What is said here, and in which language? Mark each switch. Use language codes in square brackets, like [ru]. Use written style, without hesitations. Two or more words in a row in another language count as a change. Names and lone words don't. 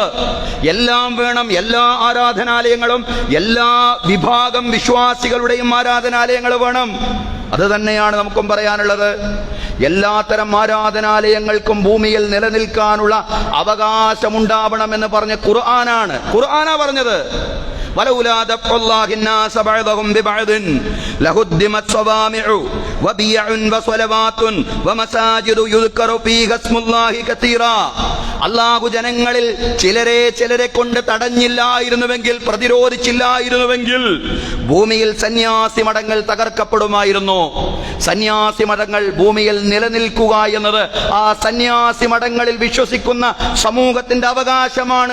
[ml] എല്ലാം വേണം, എല്ലാ ആരാധനാലയങ്ങളും എല്ലാ വിഭാഗം വിശ്വാസികളുടെയും ആരാധനാലയങ്ങൾ വേണം. അത് തന്നെയാണ് നമുക്കും പറയാനുള്ളത്. എല്ലാത്തരം ആരാധനാലയങ്ങൾക്കും ഭൂമിയിൽ നിലനിൽക്കാനുള്ള അവകാശമുണ്ടാവണമെന്ന് പറഞ്ഞ ഖുർആനാ പറഞ്ഞത്. [ar] ولولا دفع الله الناس بعضهم ببعض لهدمت صوامع وبيع وصلوات ومساجد يذكر فيها اسم الله كثيرا. [ml] അല്ലാഹു ജനങ്ങളിൽ ചിലരെ കൊണ്ട് തടഞ്ഞില്ലായിരുന്നുവെങ്കിൽ, പ്രതിരോധിച്ചില്ലായിരുന്നുവെങ്കിൽ ഭൂമിയിൽ സന്യാസി മഠങ്ങൾ തകർക്കപ്പെടുമായിരുന്നു. സന്യാസി മഠങ്ങൾ ഭൂമിയിൽ നിലനിൽക്കുക എന്നത് ആ സന്യാസി മഠങ്ങളിൽ വിശ്വസിക്കുന്ന സമൂഹത്തിന്റെ അവകാശമാണ്.